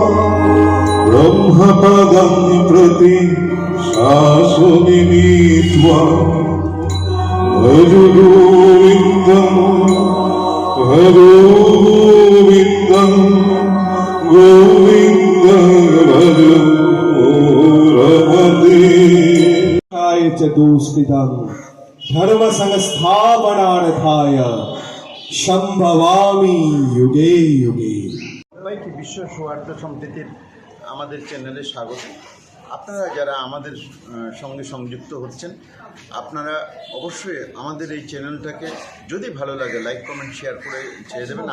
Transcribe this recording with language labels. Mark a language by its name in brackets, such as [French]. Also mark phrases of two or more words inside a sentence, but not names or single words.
[Sanskrit] ব্রহ্মপদং প্রতি শাসনি নীত্বা ভজ গোবিন্দম গোবিন্দ ভজ রমতি च दुष्कृतं धर्म संस्थापनार्थाय संभवामि युगे युगे। [Bangla] সবাইকে বিশ্ব সৌহার্দ্য সম্প্রীতির আমাদের চ্যানেলে স্বাগত। আপনারা যারা আমাদের সঙ্গে সংযুক্ত হচ্ছেন, আপনারা অবশ্যই আমাদের এই চ্যানেলটাকে যদি ভালো লাগে লাইক কমেন্ট শেয়ার করে ছেড়ে দেবেন।